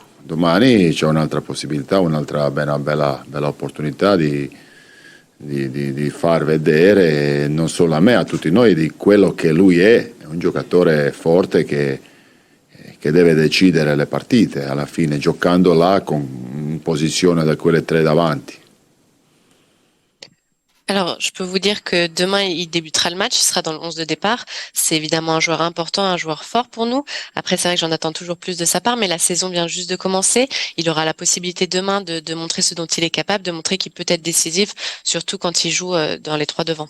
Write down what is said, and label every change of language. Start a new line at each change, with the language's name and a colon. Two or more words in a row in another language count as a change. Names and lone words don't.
Italian: Domani c'è un'altra possibilità, un'altra bella opportunità di far vedere non solo a me, a tutti noi, di quello che lui è un giocatore forte che deve decidere le partite alla fine, giocando là in posizione da quelle 3 davanti.
French: Alors, je peux vous dire que demain, il débutera le match, il sera dans le 11 de départ. C'est évidemment un joueur important, un joueur fort pour nous. Après, c'est vrai que j'en attends toujours plus de sa part, mais la saison vient juste de commencer. Il aura la possibilité demain de montrer ce dont il est capable, de montrer qu'il peut être décisif, surtout quand il joue dans les 3 devant.